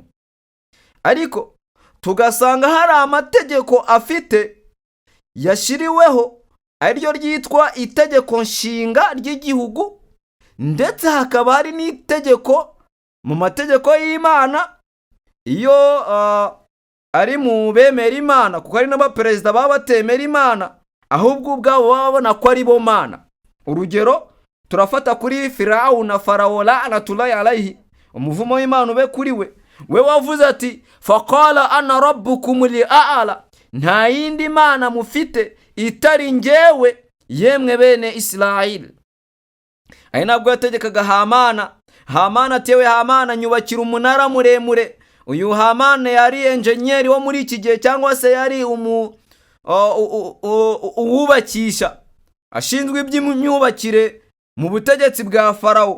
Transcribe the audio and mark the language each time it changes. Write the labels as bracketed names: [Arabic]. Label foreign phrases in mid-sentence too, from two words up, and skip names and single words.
[Kinyarwanda] Ariko tugasanga hari amategeko afite yashiriweho, ariryo ryitwa itegeko nshinga ry'igihugu, ndetse hakaba hari n'itegeko mu mategeko y'Imana iyo ari mu bemera Imana, kuko hari n'abaperezida baba batemera Imana, ahubwo ubwabo baba babona ko ari bo Mana. Urugero turafata kuri Firawu na Farawo [Arabic] لعنة الله عليه, [Kinyarwanda] umuvumo w'Imana ube kuri we. we wavuze ati [Arabic] فقال أنا ربكم الأعلى, [Kinyarwanda] nta yindi mana mufite itari njyewe yemwe bene Isirayeli. Ari nabwo yategekaga Hamana atewe Hamana nyubakira umunara muremure. Uyu Hamana yari engineer wo muri iki gihe, cyangwa se yari uwubakisha, ashinzwe iby'imyubakire mu butegetsi bwa Farawo.